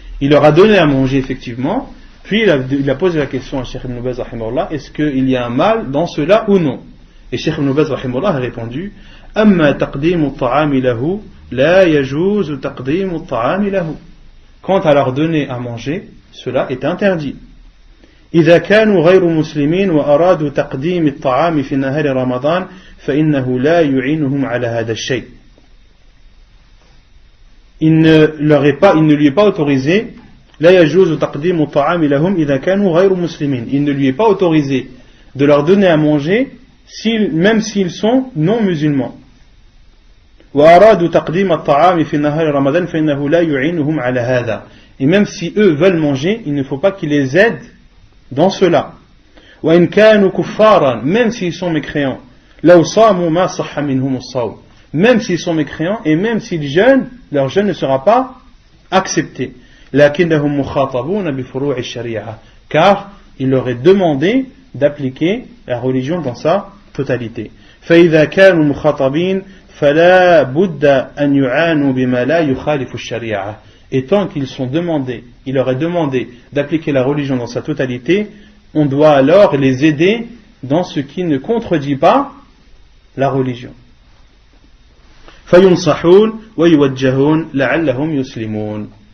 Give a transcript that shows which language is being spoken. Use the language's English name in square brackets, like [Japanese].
[French] Il leur a donné à manger effectivement, puis il a posé la question à Cheikh Ibn Baz rahimahullah, est-ce qu'il y a un mal dans cela ou non? Et Cheikh Ibn Baz rahimahullah a répondu, [Arabic] amma taqdim at-ta'ami lahu [French] la yajuz taqdim at-ta'ami lahu. Quant à leur donner à manger, cela est interdit. [Arabic] إذا كانوا غير مسلمين وأرادوا تقديم الطعام في نهار رمضان فإنه لا يعينهم على هذا الشيء. [French] Il ne lui est pas autorisé [Arabic] لا يجوز تقديم الطعام لهم إذا كانوا غير مسلمين. [French] Il ne lui est pas autorisé de leur donner à manger même s'ils sont non musulmans. [Arabic] وأرادوا تقديم الطعام في نهار رمضان فإنه لا يعينهم على هذا. [French] Et même si eux veulent manger, il ne faut pas qu'ils les aident dans cela. [Arabic] وإن كانوا كفارا, [French] même s'ils sont mécréants, [Arabic] لو صاموا ما صح منهم الصوم, [French] même s'ils sont mécréants et même s'ils jeûnent, leur jeûne ne sera pas accepté. [Arabic] لكنهم مخاطبون بفروع الشريعة, [French] car il leur est demandé d'appliquer la religion dans sa totalité. [Arabic] فإذا كانوا مخاطبين فلا بد أن يعانوا بما لا يخالف الشريعة. [French] Et tant qu'ils sont demandés, il leur est demandé d'appliquer la religion dans sa totalité, on doit alors les aider dans ce qui ne contredit pas la religion. [Arabic] فَيُنْصَحُونَ وَيُوَجَّهُونَ لَعَلَّهُمْ يُسْلِمُونَ.